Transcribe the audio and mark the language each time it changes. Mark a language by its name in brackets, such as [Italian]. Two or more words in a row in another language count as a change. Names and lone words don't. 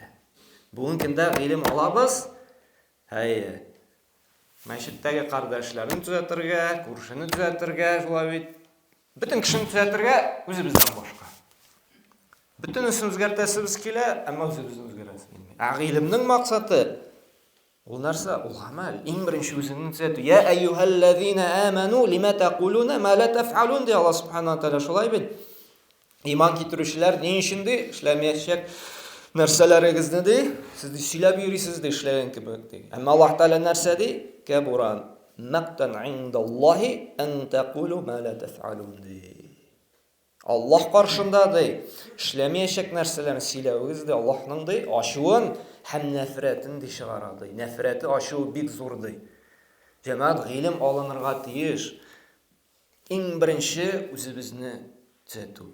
[Tatar] Бүген көндә гыйлем алабыз. Мәчеттәге кардәшләрне төзәтергә, күршене төзәтергә, шулай бит. Бөтен кешене төзәтергә үзебездән башка. Бөтенесен үзгәртәсебез килә, әмма үзебезне үзгәрәсебез килмәй. Гыйлемнең максаты ул нәрсә? Ул гамәл. Иң беренче үзеңне төзәтү. [Arabic] يا أيها الذين آمنوا لم تقولون ما لا تفعلون ди الله سبحانه وتعالى. [Tatar] Шулай бит. Иман китерүчеләр ни өчен ди? Эшләмәячәк нәрсәләрегезне ди, сез ди сөйләп йөрисез ди, эшләгән кебек ди. Әмма Аллаһ Тәгалә нәрсә ди? [Arabic] كبر مقتا عند الله أن تقولوا ما لا تفعلون ди. [Tatar] Аллаһ каршында ди, эшләмәячәк нәрсәләрне сөйләвегез ди, Аллаһның ди ачуын һәм нәфрәтен ди чыгара ди. Нәфрәте ачуы бик зур ди. Җәмәгать, гыйлем алынырга тиеш. Иң беренче үзебезне төзәтү.